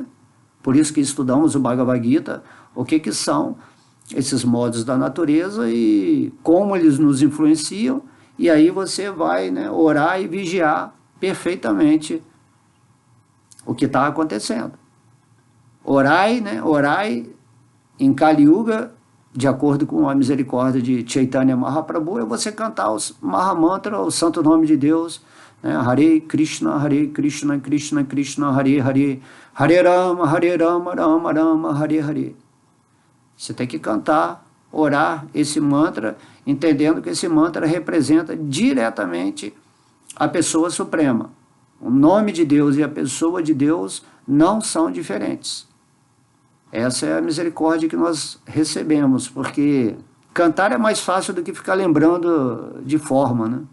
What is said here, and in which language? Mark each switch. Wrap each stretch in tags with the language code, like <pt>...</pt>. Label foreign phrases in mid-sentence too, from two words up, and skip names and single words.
<pt>Por isso que estudamos o Bhagavad Gita, o que são esses modos da natureza e como eles nos influenciam, e aí você vai, né, orar e vigiar perfeitamente o que está acontecendo. Orai, né? Orai em Kali Yuga de acordo com a misericórdia de Chaitanya Mahaprabhu, é você cantar os Mahamantra, o santo nome de Deus, né?</pt> <sa>हरे कृष्ण, कृष्ण कृष्ण, हरे हरे, हरे राम, राम राम, हरे हरे.</sa> <pt>Você tem que cantar, orar esse mantra, entendendo que esse mantra representa diretamente a pessoa suprema. O nome de Deus e a pessoa de Deus não são diferentes. Essa é a misericórdia que nós recebemos, porque cantar é mais fácil do que ficar lembrando de forma, né?</pt>